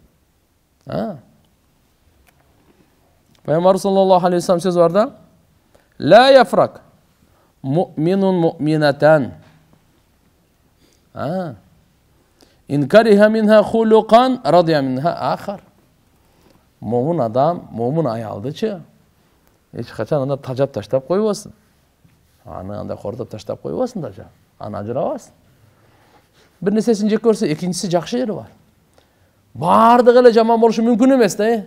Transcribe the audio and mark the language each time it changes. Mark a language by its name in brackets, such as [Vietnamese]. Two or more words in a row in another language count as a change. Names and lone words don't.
[Arabic] Пайгамбар صلى الله عليه وسلم [Kyrgyz] сөз бар да: [Arabic] "لا يفرك مؤمن مؤمنة. إن كره منها خلقا رضي منها آخر." [Kyrgyz] Момун адам, момун аялдычы эч качан аны тажап таштап койбосун. Аны андай кордоп таштап койбосун да, аны ажырабасын. Бир нерсесин жек көрсө, экинчиси жакшы жери бар. Бардыгы эле жаман болушу мүмкүн эмес да.